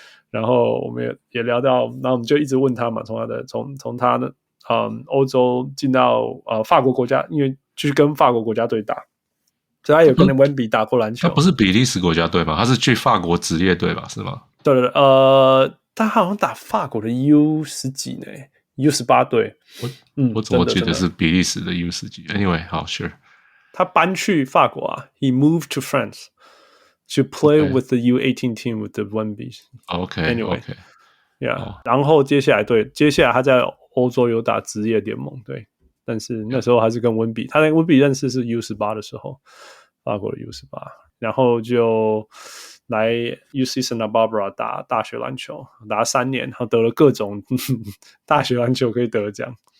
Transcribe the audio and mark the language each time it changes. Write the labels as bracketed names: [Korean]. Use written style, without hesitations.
[Chinese] 然后我们也聊到，然后我们就一直问他嘛，从他的欧洲进到法国国家，因为去跟法国国家队打，所以他有跟 Wemby 打过篮球。他不是比利时国家队吗？他是去法国职业队吧？是吗？对，他好像打法国的 U10几呢，U18队。我怎么记得是比利时的 U10几 ？Anyway， 好 ，Sure。他搬去法国啊 ， [English] He moved to France to play with the U18 team with the Wembys。 [Chinese] Anyway， 然后接下来他在欧洲有打职业联盟，对，但是那时候还是跟Wemby，他跟Wemby认识是 U18 的时候，法国的 U18， 然后就来 UC Santa Barbara 打大学篮球，打3年，然后得了各种大学篮球可以得奖。